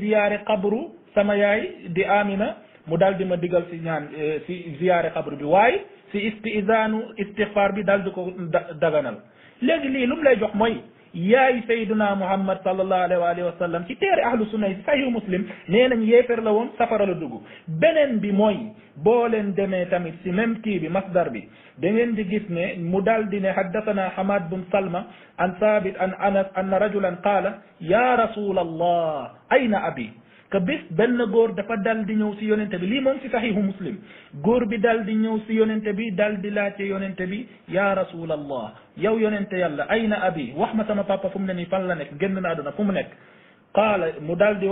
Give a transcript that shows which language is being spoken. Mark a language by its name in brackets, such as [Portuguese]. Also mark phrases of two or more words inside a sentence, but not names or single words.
[Wolof] ziyaare qabru sama yaay di amina mu daal di ma digal si ñaan si ziyaare xabru bi waaye si istighfar bi daal di ko daganal léegi lii lu mu lay jox mooy yaay sayduna muhammad [Arabic] صلى الله عليه وسلم [Wolof] ci téere [Arabic] أهل السنة [Wolof] yi si sahih muslim nee nañ yéefér la woon safara la dugg beneen bi mooy boo leen demee tamit si même kii bi masdar bi da ngeen di gis ne mu daal di ne [Arabic] حدثنا حماد بن سلمة عن ثابت عن أنس أن رجلا قال يا رسول الله أين أبي [Wolof] que bés benn góor dafa dal di ñëw si yonente bi lii moom si saxihu muslim góor bi dal di ñëw si yonente bi dal di laajte yonente bi [Arabic] يا رسول الله [Wolof] yow yonente yàlla [Arabic] أين أبي [Wolof] wax ma sama papa fu mu ne nii fan la nekk génn na àdduna fu mu nekk qaala mu dal di